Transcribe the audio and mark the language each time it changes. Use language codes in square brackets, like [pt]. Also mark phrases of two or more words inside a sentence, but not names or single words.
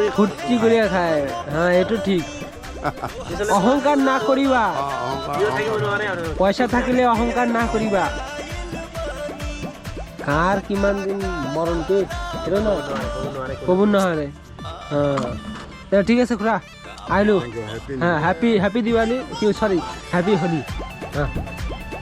[as] ফুৰ্তি কৰিয়ে খায় হা এইটো ঠিক অহংকাৰ না কৰিবা পইচা থাকিলে অহংকাৰ না কৰিবা কাৰ কিমান দিন মৰণ কি সেইটো ন ক'ব নোৱাৰে ঠিক আছে খুৰা আহিলোঁ হ্যাঁ [en] happy Diwali [as] কি সরি [en] happy Holi [as] হ্যাঁ